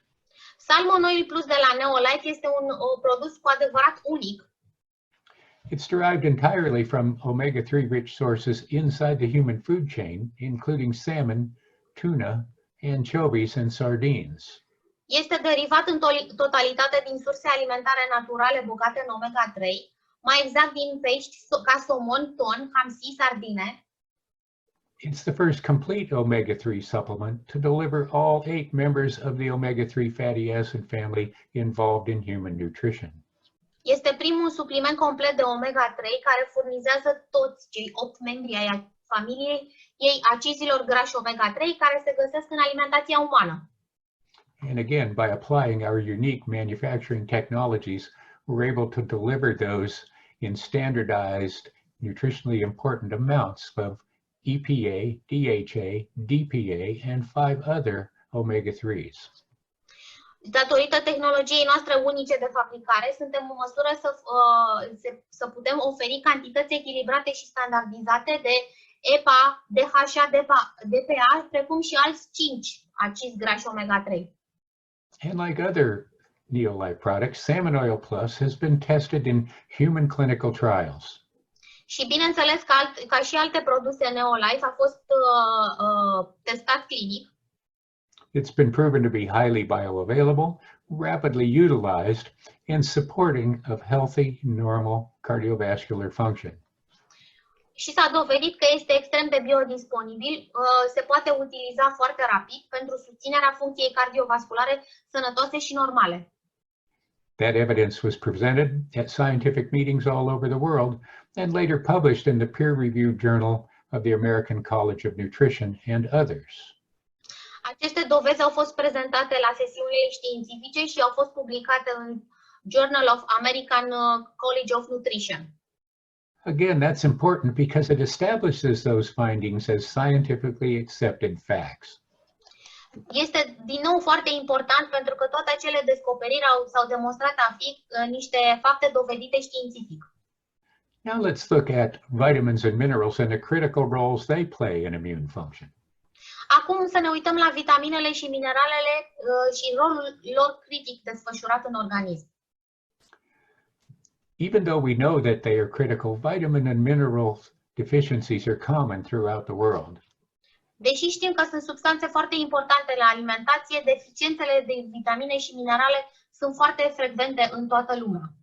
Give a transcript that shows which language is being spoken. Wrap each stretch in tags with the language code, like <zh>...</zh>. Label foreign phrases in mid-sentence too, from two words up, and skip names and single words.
<ro>Salmon Oil Plus de la NeoLife este un produs cu adevărat unic.</ro> <en>It's derived entirely from omega-3 rich sources inside the human food chain, including salmon, tuna, anchovies, and sardines.</en> <ro>Este derivat în totalitate din surse alimentare naturale bogate în omega-3, mai exact din pești ca somon, ton, hamsi, sardine.</ro> <en>It's the first complete omega-3 supplement to deliver all 8 members of the omega-3 fatty acid family involved in human nutrition.</en> <ro>Este primul supliment complet de omega-3 care furnizează toți cei 8 membri ai familiei ei acizilor grași omega-3 care se găsesc în alimentația umană.</ro> <en>And again, by applying our unique manufacturing technologies, we're able to deliver those in standardized, nutritionally important amounts of EPA, DHA, DPA, and 5 other omega-3s.</en> <ro>Datorită tehnologiei noastre unice de fabricare, suntem în măsură să putem oferi cantități echilibrate și standardizate de EPA, DHA, DPA, precum și alți 5 acizi grași omega-3.</ro> <en>And like other NeoLife products, Salmon Oil Plus has been tested in human clinical trials.</en> <ro>Și bineînțeles, ca și alte produse NeoLife, a fost testat clinic.</ro> <en>It's been proven to be highly bioavailable, rapidly utilized, and supporting of healthy, normal cardiovascular function.</en> <ro>Și s-a dovedit că este extrem de biodisponibil, se poate utiliza foarte rapid pentru susținerea funcției cardiovasculare sănătoase și normale.</ro> <en>That evidence was presented at scientific meetings all over the world and later published in the peer-reviewed Journal of the American College of Nutrition and others.</en> <ro>Aceste dovezi au fost prezentate la sesiunile științifice și au fost publicate în Journal of American College of Nutrition.</ro> <en>Again, that's important because it establishes those findings as scientifically accepted facts.</en> <ro>Este din nou foarte important pentru că toate acele descoperiri s-au demonstrat a fi niște fapte dovedite științific.</ro> <en>Now let's look at vitamins and minerals and the critical roles they play in immune function.</en> <ro>Acum să ne uităm la vitaminele și mineralele și rolul lor critic desfășurat în organism.</ro> <en>Even though we know that they are critical, vitamin and mineral deficiencies are common throughout the world.</en> <ro>Deși știm că sunt substanțe foarte importante la alimentație, deficiențele de vitamine și minerale sunt foarte frecvente în toată lumea.</ro>